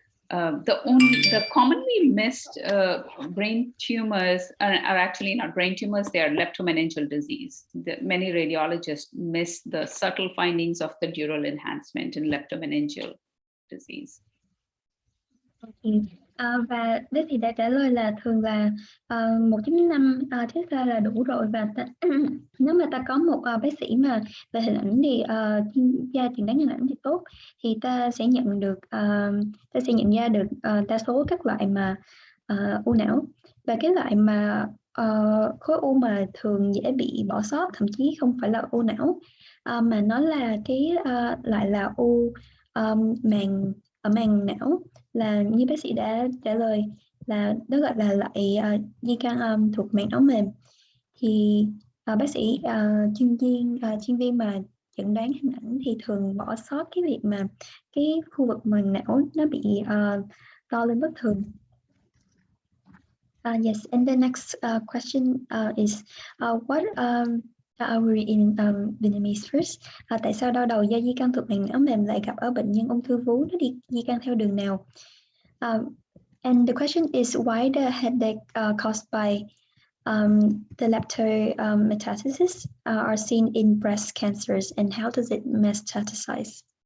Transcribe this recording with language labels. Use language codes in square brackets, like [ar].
[en] The commonly missed brain tumors are actually not brain tumors, they are leptomeningeal disease. Many radiologists miss the subtle findings of the dural enhancement in leptomeningeal disease. [vi] Và bác sĩ đã trả lời là thường là 1.5 Tesla là đủ rồi. Và nếu mà ta có một bác sĩ mà về hình ảnh thì chuyên gia chẩn đoán hình ảnh thì tốt, thì ta sẽ nhận ra được đa số các loại mà u não. Và cái loại mà khối u mà thường dễ bị bỏ sót, thậm chí không phải là u não mà nó là cái lại là u màng não, là như bác sĩ đã trả lời là nó gọi là loại di căn thuộc màng não mềm. Thì bác sĩ chuyên viên mà chẩn đoán hình ảnh thì thường bỏ sót cái việc mà cái khu vực màng não nó bị to lên bất thường. [en] Yes, and the next question is what I will read in Vietnamese first. [vi] Tại sao đau đầu do di căn thuộc màng não mềm lại gặp ở bệnh nhân ung thư vú? Nó di căn theo đường nào? [en] And the question is why the headache caused by the leptometastasis are seen in breast cancers, and how does it metastasize?